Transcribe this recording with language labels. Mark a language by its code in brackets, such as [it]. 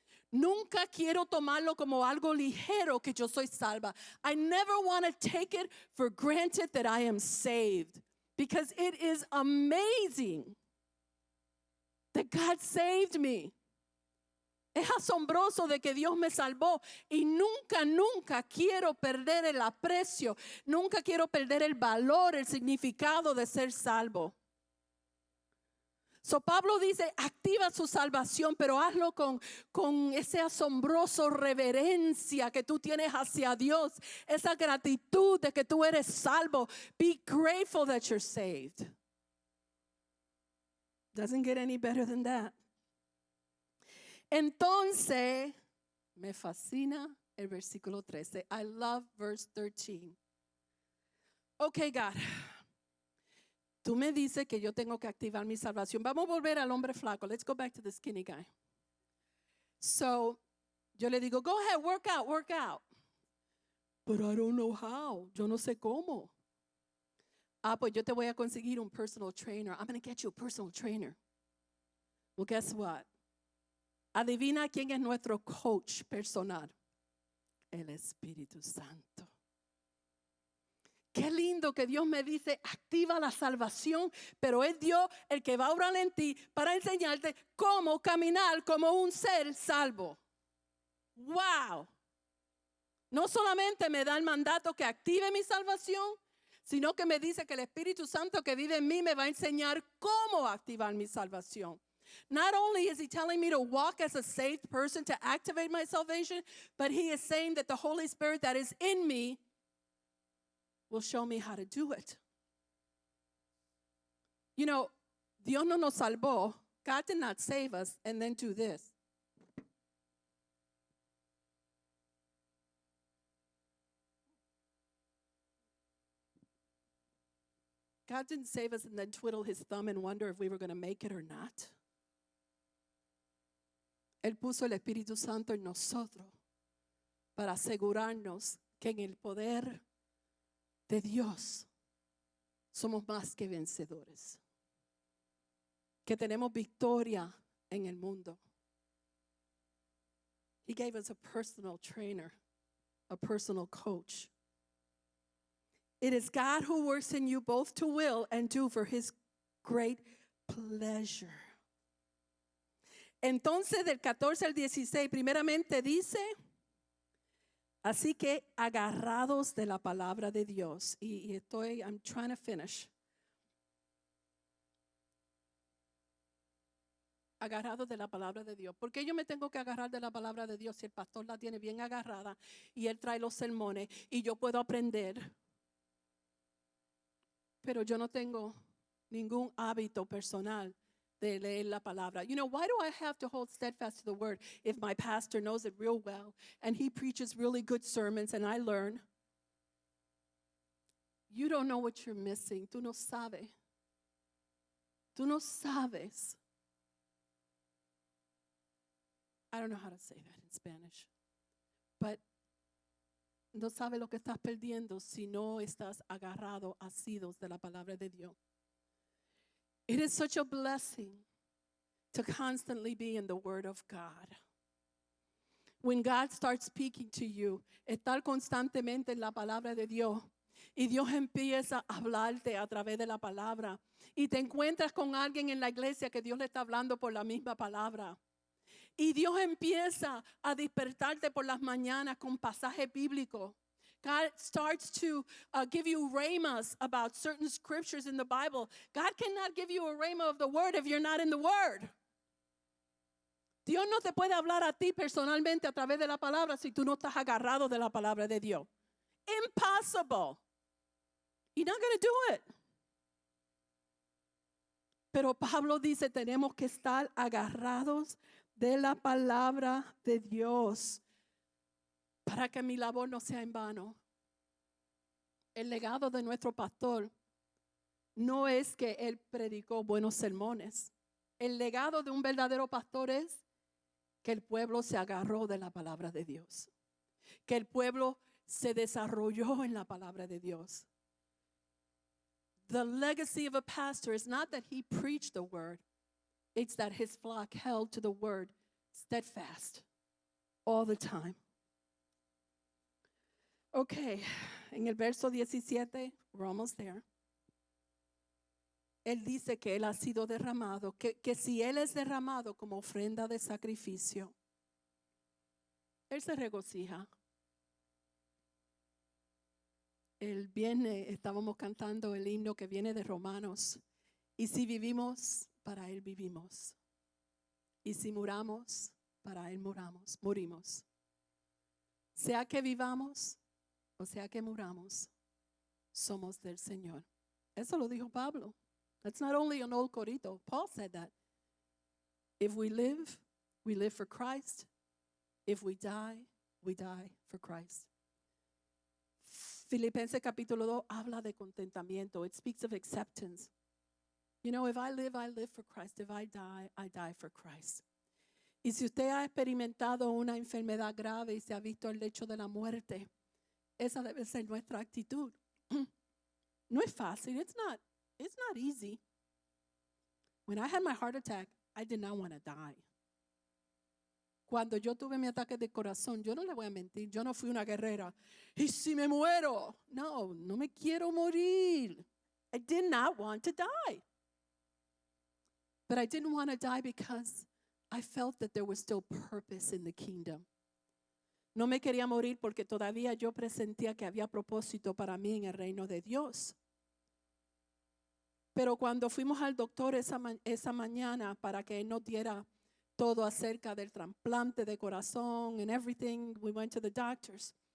[es] Nunca quiero tomarlo como algo ligero que yo soy salva. [en] I never want to take it for granted that I am saved, because it is amazing that God saved me. [es] Es asombroso de que Dios me salvó y nunca quiero perder el aprecio, nunca quiero perder el valor, el significado de ser salvo. So Pablo dice, activa su salvación, pero hazlo con ese asombroso reverencia que tú tienes hacia Dios, esa gratitud de que tú eres salvo. [en] Be grateful that you're saved. Doesn't get any better than that. [es] Entonces, me fascina el versículo 13. [en] I love verse 13. Okay, God. [es] Tú me dices que yo tengo que activar mi salvación. Vamos a volver al hombre flaco. [en] Let's go back to the skinny guy. So, [es] yo le digo, [en] go ahead, work out. But I don't know how. [es] Yo no sé cómo. Pues yo te voy a conseguir un personal trainer. [en] I'm going to get you a personal trainer. Well, guess what? [es] Adivina quién es nuestro coach personal. El Espíritu Santo. Qué lindo que Dios me dice, activa la salvación, pero es Dios el que va a obrar en ti para enseñarte cómo caminar como un ser salvo. Wow. No solamente me da el mandato que active mi salvación, sino que me dice que el Espíritu Santo que vive en mí me va a enseñar cómo activar mi salvación. [en] Not only is he telling me to walk as a saved person to activate my salvation, but he is saying that the Holy Spirit that is in me will show me how to do it. You know, [es] Dios no nos salvó. [en] God did not save us and then do this. God didn't save us and then twiddle his thumb and wonder if we were going to make it or not. [es] Él puso el Espíritu Santo en nosotros para asegurarnos que en el poder de Dios somos más que vencedores, que tenemos victoria en el mundo. [en] He gave us a personal trainer, a personal coach. It is God who works in you both to will and do for his great pleasure. [es] Entonces del 14 al 16 primeramente dice, así que agarrados de la palabra de Dios. [en] I'm trying to finish. [es] Agarrados de la palabra de Dios. ¿Por qué yo me tengo que agarrar de la palabra de Dios si el pastor la tiene bien agarrada y él trae los sermones y yo puedo aprender? Pero yo no tengo ningún hábito personal de leer la palabra. [en] You know, why do I have to hold steadfast to the word if my pastor knows it real well and he preaches really good sermons and I learn? You don't know what you're missing. [es] Tú no sabes. Tú no sabes. [en] I don't know how to say that in Spanish. [es] But no sabes lo que estás perdiendo si no estás agarrado, asidos de la palabra de Dios. [en] It is such a blessing to constantly be in the Word of God. When God starts speaking to you, [es] estar constantemente en la palabra de Dios Y Dios empieza a hablarte a través de la palabra. Y te encuentras con alguien en la iglesia que Dios le está hablando por la misma palabra. Y Dios empieza a despertarte por las mañanas con pasajes bíblicos. [en] God starts to give you rhemas about certain scriptures in the Bible. God cannot give you a rhema of the word if you're not in the word. [es] Dios no te puede hablar a ti personalmente a través de la palabra si tú no estás agarrado de la palabra de Dios. [en] Impossible. You're not going to do it. [es] Pero Pablo dice, tenemos que estar agarrados de la palabra de Dios para que mi labor no sea en vano. El legado de nuestro pastor no es que él predicó buenos sermones. El legado de un verdadero pastor es que el pueblo se agarró de la palabra de Dios. Que el pueblo se desarrolló en la palabra de Dios. [en] The legacy of a pastor is not that he preached the word. It's that his flock held to the word steadfast all the time. Okay, [es] en el verso 17, [en] we're almost there. [es] Él dice que él ha sido derramado, que si él es derramado como ofrenda de sacrificio, él se regocija. El viernes estábamos cantando el himno que viene de Romanos. Y si vivimos, para Él vivimos. Y si muramos, para Él morimos. Sea que vivamos o sea que muramos, somos del Señor. Eso lo dijo Pablo. [en] That's not only an old corito. Paul said that. If we live for Christ. If we die for Christ. [es] Filipenses capítulo 2 habla de contentamiento. [en] It speaks of acceptance. You know, if I live for Christ. If I die for Christ. [es] Y si usted ha experimentado una enfermedad grave y se ha visto al lecho de la muerte, esa debe ser nuestra actitud. No es fácil. [en] It's not easy. When I had my heart attack, I did not want to die. [es] Cuando yo tuve mi ataque de corazón, yo no le voy a mentir, yo no fui una guerrera. ¿Y si me muero? No me quiero morir. [en] I did not want to die. But I didn't want to die because I felt that there was still purpose in the kingdom. [es] No me quería morir porque todavía yo presentía que había propósito para mí en el reino de Dios. Pero cuando fuimos al doctor esa mañana para que él nos diera todo acerca del trasplante de corazón [en] and everything, we went to the doctors.